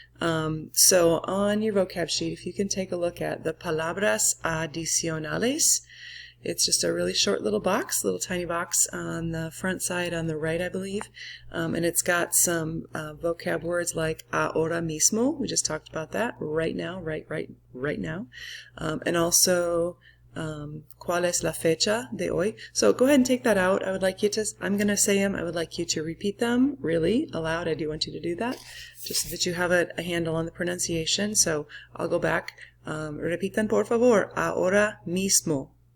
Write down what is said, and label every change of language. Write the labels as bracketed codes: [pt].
[en] So on your vocab sheet, if you can take a look at the palabras adicionales, it's just a really short little tiny box on the front side on the right, I believe. And it's got some vocab words like ahora mismo, we just talked about that, right now, right now. And also [es] ¿cuál es la fecha de hoy? [en] So go ahead and take that out. I would like you to, I'm going to say them, I would like you to repeat them really aloud. I do want you to do that, just so that you have a handle on the pronunciation. So I'll go back. [es] Repitan por favor. Ahora mismo.